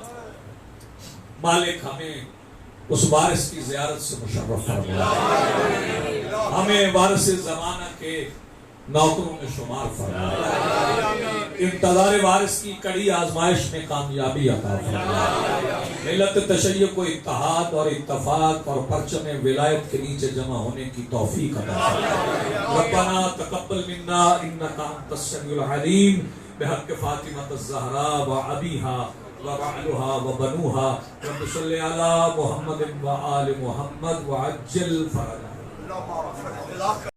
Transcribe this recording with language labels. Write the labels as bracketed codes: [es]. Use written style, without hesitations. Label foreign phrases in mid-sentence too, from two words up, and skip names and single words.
[ur] مالک ہمیں اس وارث کی زیارت سے مشرف فرما، ہمیں وارث زمانہ کے نوکروں میں شمار فرما، انتظار وارث کی کڑی آزمائش میں کامیابی عطا فرما. ملت تشیع کو اتحاد اور اتفاق اور پرچم ولایت کے نیچے جمع ہونے کی توفیق عطا فرما. [ar] ربنا تقبل منا إنك أنت السميع العليم بحق فاطمة الزهراء وأبيها وبعلها وبنيها رب صل على محمد وآل محمد وعجل فرجا.